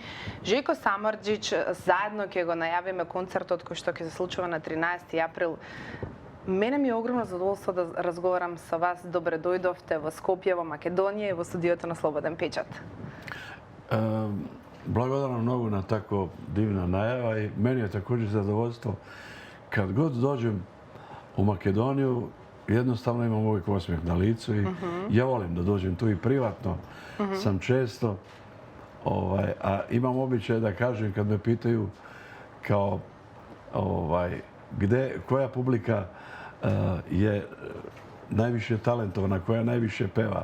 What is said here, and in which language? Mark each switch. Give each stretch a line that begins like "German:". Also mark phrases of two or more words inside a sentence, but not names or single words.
Macedonian: Жеко Самарџич, заедно ќе го најавиме концертот кој што ќе се случува на 13 април. Мене ми е огромно задоволство да разговарам со вас. Добре дојдовте во Скопје, во Македонија и во студиото на Слободен печат. Благодарам многу на
Serbian: тако дивна
Macedonian: најава и мене е такоđe задоволство.
Serbian: Kad god dođem u Makedoniju, jednostavno imam uvijek osmijeh na licu i ja volim da dođem tu i privatno. Sam često, a imam običaj da kažem kad me pitaju kao koja publika je najviše talentovana, koja najviše peva.